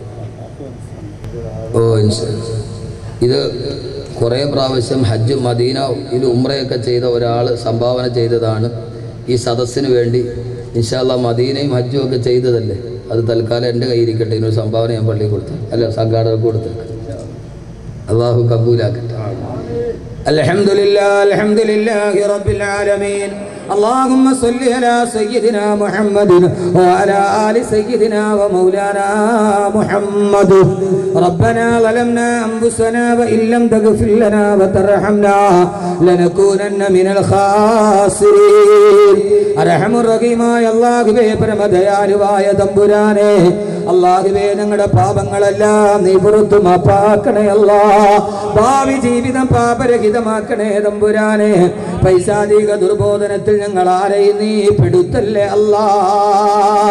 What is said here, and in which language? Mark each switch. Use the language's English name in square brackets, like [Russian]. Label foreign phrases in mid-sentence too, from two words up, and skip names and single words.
[Malayalam] ഇത് കുറേ പ്രാവശ്യം ഹജ്ജ് മദീന ഇത് ഉംറയൊക്കെ ചെയ്ത ഒരാൾ സംഭാവന ചെയ്തതാണ് ഈ സദസ്സിന് വേണ്ടി. [Arabic] إن شاء الله [Malayalam] മദീനയും ഹജ്ജും ഒക്കെ ചെയ്തതല്ലേ, അത് തൽക്കാലം എൻ്റെ കയ്യിരിക്കട്ടെ. ഇതിനൊരു സംഭാവന ഞാൻ പള്ളിയിൽ കൊടുത്തു, അല്ല സംഘാടകർക്ക് കൊടുത്തേക്ക്. അള്ളാഹു കബൂലാക്കട്ടെ. [Arabic] الحمد لله الحمد لله رب العالمين. اللهم صل على سيدنا محمد وعلى آل سيدنا ومولانا محمد. ربنا ظلمنا أنفسنا وإن لم تغفر لنا وترحمنا لنكونن من الخاسرين. أرحم الرحيم يا الله [Malayalam] പരമദയാലുവായ തമ്പുരാനെ, അല്ലാഹുവേ ഞങ്ങളുടെ പാപങ്ങളെല്ലാം നീ പുറത്തു മാപ്പാക്കണേ അല്ലാഹ്. ഭാവി ജീവിതം പാപരഹിതമാക്കണേ തമ്പുരാനെ. പൈശാചിക ദുർബോധനത്തിൽ ഞങ്ങൾ ആരെയും നീ പെടുത്തല്ലേ അല്ലാഹ്.